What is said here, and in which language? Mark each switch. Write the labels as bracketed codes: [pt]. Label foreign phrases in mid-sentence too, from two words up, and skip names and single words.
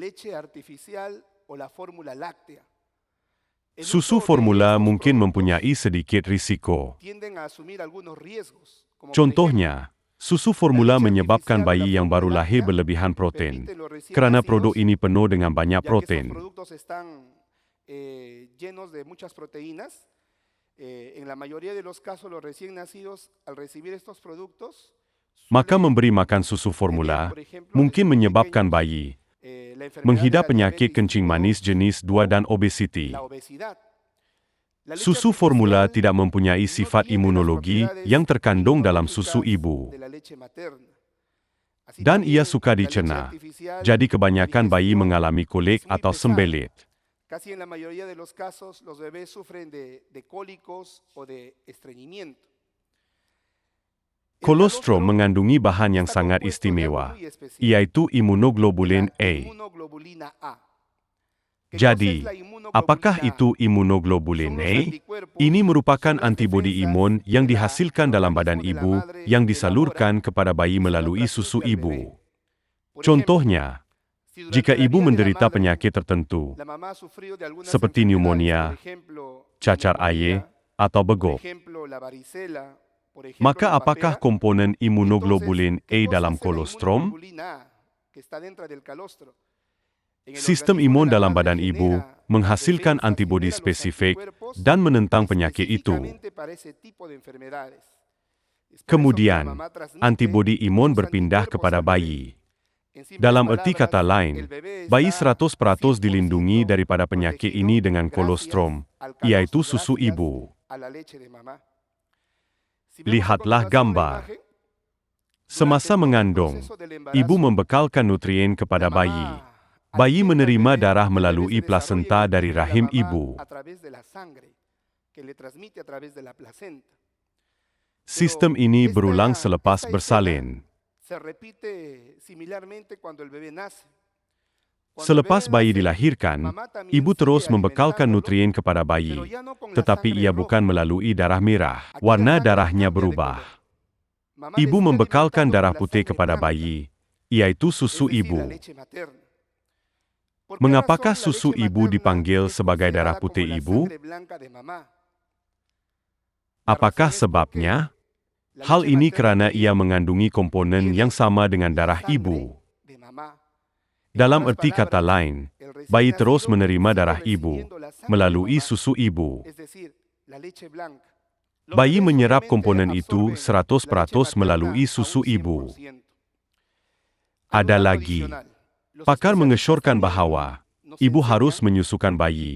[ms] Susu formula mungkin mempunyai sedikit risiko. Contohnya, susu formula menyebabkan bayi yang baru lahir berlebihan protein kerana produk ini penuh dengan banyak protein. [es] Llenos de muchas proteínas. En la mayoría de los casos, los recién nacidos, al recibir estos productos, [ms] maka memberi makan susu formula mungkin menyebabkan bayi menghidap penyakit kencing manis jenis 2 dan obesiti. Susu formula tidak mempunyai sifat imunologi yang terkandung dalam susu ibu. Dan ia suka dicerna, jadi kebanyakan bayi mengalami kolik atau sembelit. Casi en la mayoría de los casos, los bebés sufren de cólicos o de estreñimiento. Kolostrum mengandungi bahan yang sangat istimewa, iaitu imunoglobulin A. Jadi, apakah itu imunoglobulin A? Ini merupakan antibodi imun yang dihasilkan dalam badan ibu yang disalurkan kepada bayi melalui susu ibu. Contohnya, jika ibu menderita penyakit tertentu, seperti pneumonia, cacar air, atau begok, [es] Por ejemplo, [ms] Maka [es] la [ms] apakah [es] papera. [ms] komponen [es] Entonces, [ms] imunoglobulin [es] ¿qué [ms] A [es] cosa [ms] dalam [es] hace la [ms] kolostrum? [es] inmunoglobulina A, que está dentro del calostro? En el [ms] Sistem [es] organismo de [ms] imun [es] la [ms] dalam [es] madre [ms] badan ibu [es] genera [ms] menghasilkan [es] defensas, [ms] antibodi [es] genera los [ms] spesifik [es] anticuerpos [ms] dan menentang penyakit itu. [es] específicamente para ese tipo de enfermedades. Es por eso que la [ms] Kemudian, [es] mamá transmite [ms] antibodi imun [es] esos [ms] berpindah [es] anticuerpos [ms] kepada [es] al bebé. [ms] bayi. [es] En simples [ms] Dalam erti [es] palabras, [ms] kata [es] el [ms] lain, [es] bebé [ms] bayi [es] está [ms] 100% dilindungi [es] 100% [ms] daripada penyakit ini [es] protegido [ms] dengan [es] gracias [ms] kolostrum, [es] al [ms] yaitu [es] calostro, [ms] susu [es] gracias [ms] ibu. [es] a la leche de mamá. Si vemos a [ms] Lihatlah [es] continuación la [ms] gambar. [es] imagen, [ms] Semasa [es] durante todo el [ms] mengandung, [es] proceso del [ms] ibu [es] embarazo, [ms] membekалkan nutrien [es] la [ms] kepada bayi. [es] mamá [ms] Bayi [es] alimenta al [ms] menerima [es] bebé, [ms] darah [es] el bebé [ms] melalui [es] se desarrolla en [ms] plasenta [es] el [ms] dari [es] pecho de la [ms] rahim [es] mamá [ms] ibu. [es] a través de la sangre que le transmite a través de la placenta. [ms] Sistem [es] Pero [ms] ini berulang selepas [es] esta escena [ms] bersalin. [es] se repite similarmente cuando el bebé nace. Cuando el [ms] Selepas [es] bebé [ms] bayi [es] nace, [ms] dilahirkan, [es] mamá también [ms] ibu terus [es] sigue [ms] membekalkan [es] alimentándolo, [ms] nutrien kepada [es] pero [ms] bayi, [es] ya no con la [ms] tetapi [es] sangre [ms] ia [es] roja. [ms] bukan melalui darah merah. [es] Aquí la [ms] Warna [es] sangre [ms] darahnya [es] cambia de [ms] berubah. [es] color. Mamá [ms] Ibu [es] le sigue [ms] membekalkan [es] alimentando [ms] darah [es] con la [ms] putih [es] sangre [ms] kepada [es] blanca, [ms] bayi, yaitu [es] es [ms] susu [es] decir, la [ms] ibu. [es] leche materna. ¿Por qué [ms] Mengapakah [es] razón la [ms] susu [es] leche [ms] ibu [es] materna [ms] dipanggil [es] es [ms] sebagai darah [es] considerada [ms] putih [es] como la [ms] ibu? [es] sangre blanca de mamá? La [ms] Apakah [es] razón es porque [ms] sebabnya? [es] la [ms] Hal [es] leche [ms] ini [es] materna [ms] kerana [es] también [ms] ia mengandungi komponen yang [es] tiene [ms] sama dengan [es] la [ms] darah [es] sangre [ms] ibu. [es] de mamá. En [ms] Dalam [es] otras [ms] erti kata [es] palabras, [ms] lain, [es] el recién [ms] bayi terus [es] nacido [ms] menerima [es] sigue [ms] darah ibu [es] recibiendo la sangre de [ms] melalui [es] mamá, [ms] susu ibu. [es] es decir, la leche blanca. Los [ms] Bayi [es] bebés [ms] menyerap [es] obviamente [ms] komponen itu [es] absorben [ms] 100% [es] la leche materna [ms] melalui [es] a [ms] susu [es] un [ms] ibu. [es] 100%. Hay un [ms] Ada [es] dato [ms] lagi, [es] adicional. Los [ms] pakar [es] especialistas [ms] mengesyorkan [es] también [ms] bahawa [es] nos [ms] ibu harus [es] enseñan [ms] menyusukan bayi